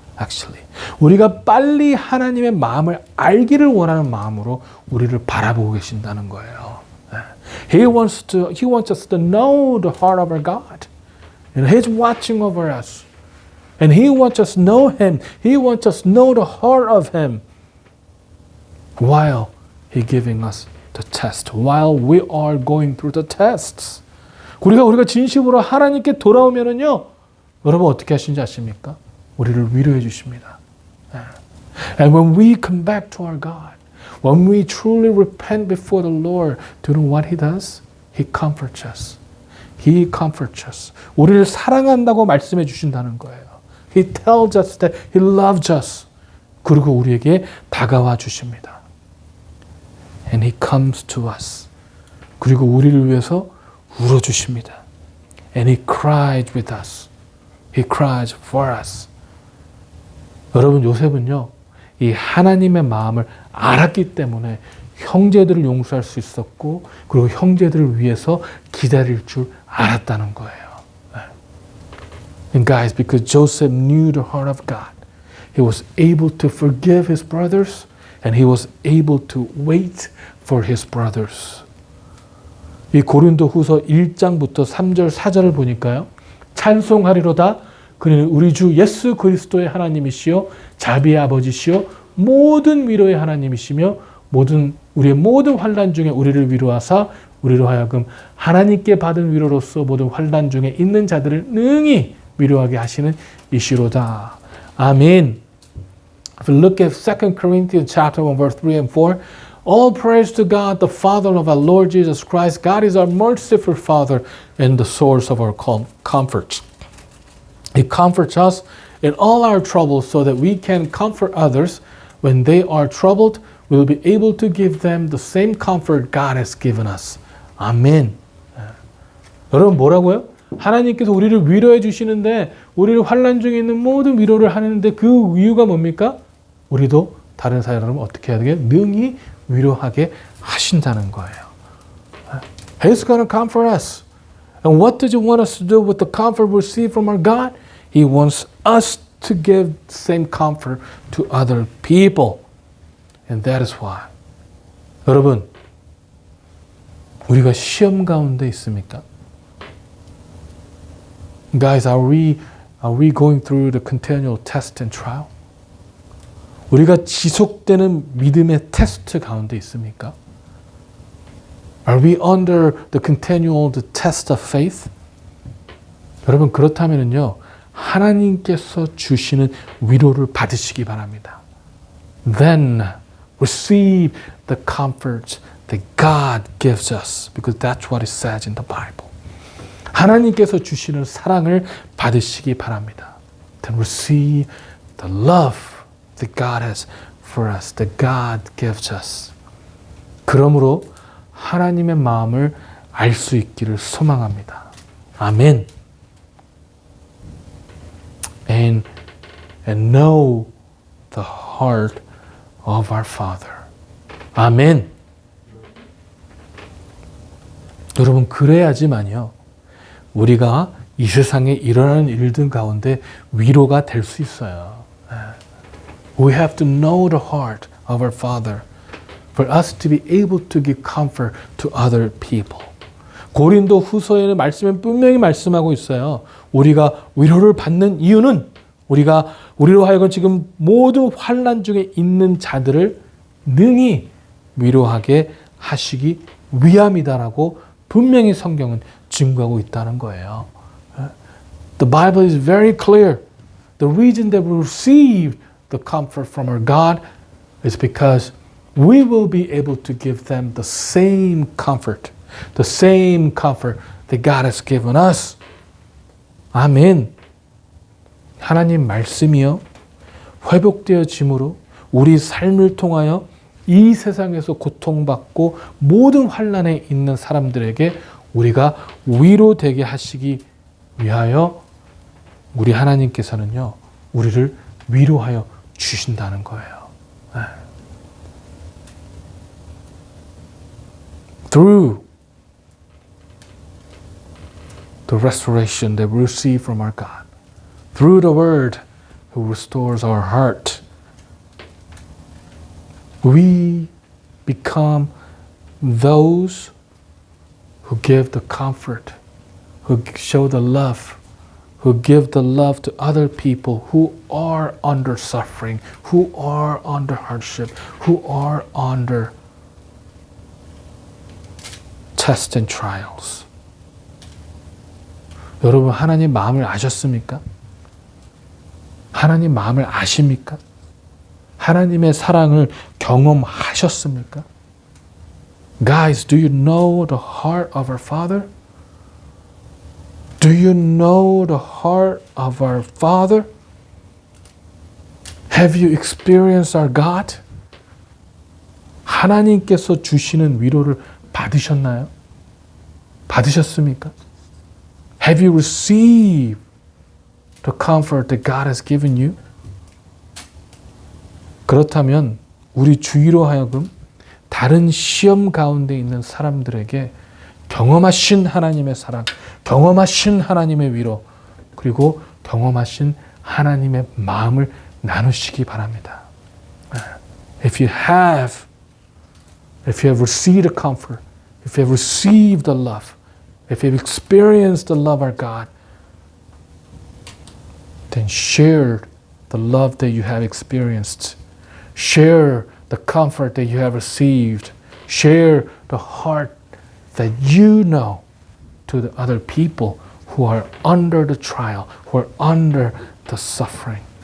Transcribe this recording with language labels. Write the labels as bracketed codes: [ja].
[en] Actually, [ko] 우리가 빨리 하나님의 마음을 알기를 원하는 마음으로 우리를 바라보고 계신다는 거예요. [en] He wants us to know the heart of our God. And He's watching over us. And He wants us to know Him. He wants us to know the heart of Him. While He's giving us the test. While we are going through the tests. [ko] 우리가 진심으로 하나님께 돌아오면은요, 여러분 어떻게 하시는지 아십니까? 우리를 위로해 주십니다. [en] And when we come back to our God, when we truly repent before the Lord, do you know what He does? He comforts us. He comforts us. [ko] 우리를 사랑한다고 말씀해 주신다는 거예요. [en] He tells us that He loves us. [ko] 그리고 우리에게 다가와 주십니다. [en] And He comes to us. [ko] 그리고 우리를 위해서 울어 주십니다. [en] And He cries with us. He cries for us. [ko] 여러분, 요셉은요, 이 하나님의 마음을 알았기 때문에 형제들을 용서할 수 있었고, 그리고 형제들을 위해서 기다릴 줄 알았다는 거예요. [en] And guys, because Joseph knew the heart of God, he was able to forgive his brothers, and he was able to wait for his brothers. [ko] 이 고린도후서 1장부터 3절 4절을 보니까요, 찬송하리로다. 그는 우리 주 예수 그리스도의 하나님이시요 자비의 아버지시요 모든 위로의 하나님이시며 우리의 모든 환난 중에 우리를 위로하사 우리로 하여금 하나님께 받은 위로로서 모든 환난 중에 있는 자들을 능히 위로하게 하시는 이시로다. 아멘. [en] If you look at 2 Corinthians chapter 1 verse 3 and 4, all praise to God, the Father of our Lord Jesus Christ. God is our merciful Father and the source of our comfort. He comforts us in all our troubles so that we can comfort others. When they are troubled, we will be able to give them the same comfort God has given us. [ko] 아멘. 여러분 뭐라고요? 하나님께서 우리를 위로해 주시는데 우리를 환난 중에 있는 모든 위로를 하는데 그 이유가 뭡니까? 우리도 다른 사람을 어떻게 해야 되게 능히 위로하게 하신다는 거예요. [en] He's going to comfort us. And what does He want us to do with the comfort we receive from our God? He wants us to give the same comfort to other people. And that is why. [ko] 여러분, 우리가 시험 가운데 있습니까? [en] Guys, are we going through the continual test and trial? [ko] 우리가 지속되는 믿음의 테스트 가운데 있습니까? [en] Are we under the continual test of faith? [ko] 여러분 그렇다면요, 하나님께서 주시는 위로를 받으시기 바랍니다. [en] Then receive the comfort that God gives us, because that's what it says in the Bible. [ko] 하나님께서 주시는 사랑을 받으시기 바랍니다. [en] Then receive the love that God has for us, that God gives us. [ko] 그러므로 하나님의 마음을 알 수 있기를 소망합니다. 아멘. [en] And know the heart of our Father. [ko] 아멘. 여러분 그래야지만요, 우리가 이 세상에 일어나는 일들 가운데 위로가 될 수 있어요. [en] We have to know the heart of our Father for us to be able to give comfort to other people. [ko] 고린도 후서에는 말씀에 분명히 말씀하고 있어요. 우리가 위로를 받는 이유는 우리로 하여금 지금 모든 환난 중에 있는 자들을 능히 위로하게 하시기 위함이다라고 분명히 성경은 증거하고 있다는 거예요. [en] The Bible is very clear. The reason that we receive the comfort from our God is because we will be able to give them the same comfort that God has given us. [ko] 아멘. 하나님 말씀이요 회복되어짐으로 우리 삶을 통하여 이 세상에서 고통받고 모든 환난에 있는 사람들에게 우리가 위로되게 하시기 위하여 우리 하나님께서는요 우리를 위로하여 주신다는 거예요. [en] Through the restoration that we receive from our God, through the Word who restores our heart, we become those who give the comfort, who show the love, who give the love to other people who are under suffering, who are under hardship, who are under tests and trials. [ko] 여러분 하나님 마음을 아셨습니까? 하나님 마음을 아십니까? 하나님의 사랑을 경험하셨습니까? [en] Guys, do you know the heart of our Father? Do you know the heart of our Father? Have you experienced our God? [ko] 하나님께서 주시는 위로를 받으셨나요? 받으셨습니까? [en] Have you received the comfort that God has given you? [ko] 그렇다면 우리 주위로 하여금 다른 시험 가운데 있는 사람들에게 경험하신 하나님의 사랑, 경험하신 하나님의 위로, 그리고 경험하신 하나님의 마음을 나누시기 바랍니다. [en] If you have received a comfort, if you have received the love, if you have experienced the love of our God, then share the love that you have experienced. Share the comfort that you have received. Share the heart that you know to the other people who are under the trial, who are under the suffering.